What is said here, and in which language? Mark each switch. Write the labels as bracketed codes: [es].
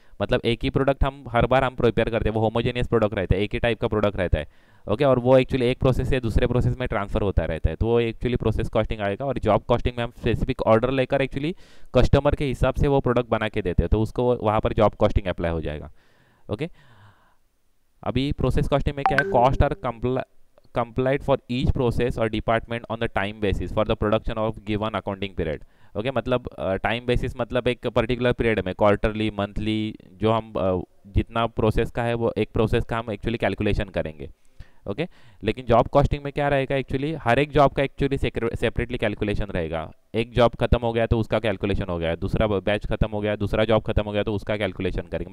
[hi] मतलब एक ही प्रोडक्ट हम हर बार हम प्रिपेयर करते हैं. वो होमोजेनियस प्रोडक्ट रहता है, एक ही टाइप का प्रोडक्ट रहता है. ओके, और वो एक्चुअली एक प्रोसेस से दूसरे प्रोसेस में ट्रांसफर होता रहता है. तो वो एक्चुअली प्रोसेस कॉस्टिंग आएगा. और जॉब कॉस्टिंग में हम स्पेसिफिक ऑर्डर लेकर एक्चुअली कस्टमर के हिसाब से वो प्रोडक्ट बना के देते हैं, तो उसको वहाँ पर जॉब कॉस्टिंग अप्लाई हो जाएगा. ओके, अभी प्रोसेस कॉस्टिंग में क्या है, [en] Cost are complied for each process or department on the time basis for the production of given accounting period. [hi] Okay, मतलब टाइम बेसिस मतलब एक पर्टिकुलर पीरियड में क्वार्टरली मंथली जो हम जितना प्रोसेस का है वो एक प्रोसेस का हम एक्चुअली कैलकुलेशन करेंगे. ओके, लेकिन जॉब कॉस्टिंग में क्या रहेगा, एक्चुअली हर एक जॉब का एक्चुअली सेपरेटली कैलकुलेशन रहेगा. एक जॉब खत्म हो गया तो उसका कैलकुलेशन हो गया, दूसरा बैच खत्म हो गया, दूसरा जॉब खत्म हो गया तो उसका कैलकुलेशन करेंगे.